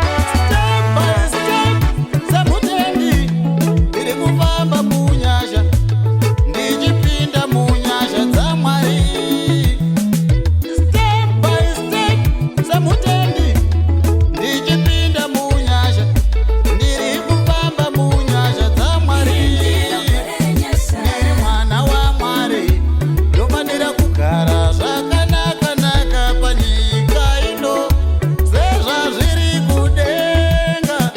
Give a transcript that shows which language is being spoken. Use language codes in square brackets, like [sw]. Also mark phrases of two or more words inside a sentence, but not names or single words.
[en] Step by step, [sn] Semutendi, ndiri kufamba munyasha, ndichipinda munyasha dzaMwari. [en] Step by step, [sn] semutendi, ndichipinda munyasha, ndiri kufamba munyasha dzaMwari. Ndiri mwana waMwari, ndofanira kugara zvakanaka-naka panyika ino, sezvazviri kudenga.